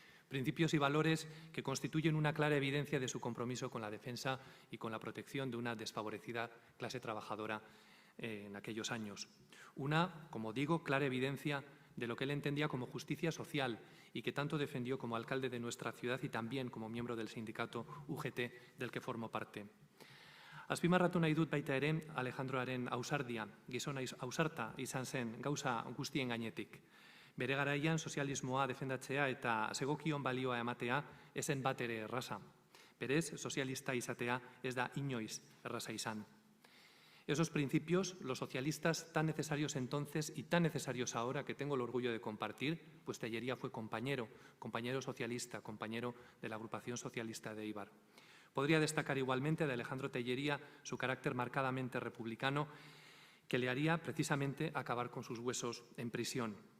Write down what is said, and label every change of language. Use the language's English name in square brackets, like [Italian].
[Spanish] Principios y valores que constituyen una clara evidencia de su compromiso con la defensa y con la protección de una desfavorecida clase trabajadora en aquellos años. Una, como digo, clara evidencia de lo que él entendía como justicia social y que tanto defendió como alcalde de nuestra ciudad y también como miembro del sindicato UGT del que formó parte. [Basque] Azpimarratu nahi dut baita ere Alejandroaren ausardia, gizona ausarta izan zen gauza guztien gainetik. Bere garaian sozialismoa defendatzea eta segokion balioa ematea ezen bat ere erraza. Berez, sozialista izatea ez da inoiz erraza izan. [Spanish] Esos principios, los socialistas tan necesarios entonces y tan necesarios ahora que tengo el orgullo de compartir, pues Telleria fue compañero socialista, compañero de la agrupación socialista de Eibar. Podría destacar igualmente de Alejandro Telleria su carácter marcadamente republicano que le haría precisamente acabar con sus huesos en prisión.